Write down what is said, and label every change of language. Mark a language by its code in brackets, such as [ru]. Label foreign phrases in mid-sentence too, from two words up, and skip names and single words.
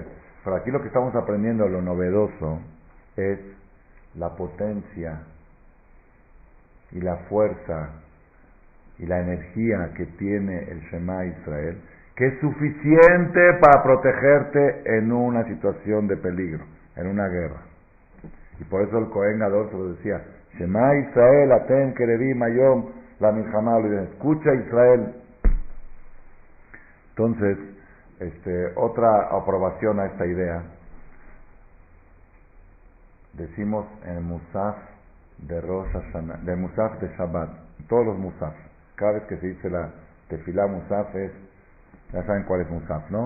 [es] Pero aquí lo que estamos aprendiendo, lo novedoso, es la potencia y la fuerza y la energía que tiene el Shema Israel, que es suficiente para protegerte en una situación de peligro, en una guerra. Y por eso el Cohen Gadol se lo decía, [he] שמע ישראל, אתם קרבים היום למלחמה, [es] escucha Israel. Entonces, otra aprobación a esta idea, decimos en el Musaf de Rosh Hashanah, del Musaf de Shabbat, todos los Musaf, cada vez que se dice la Tefilá Musaf es, ya saben cuál es Musaf, ¿no?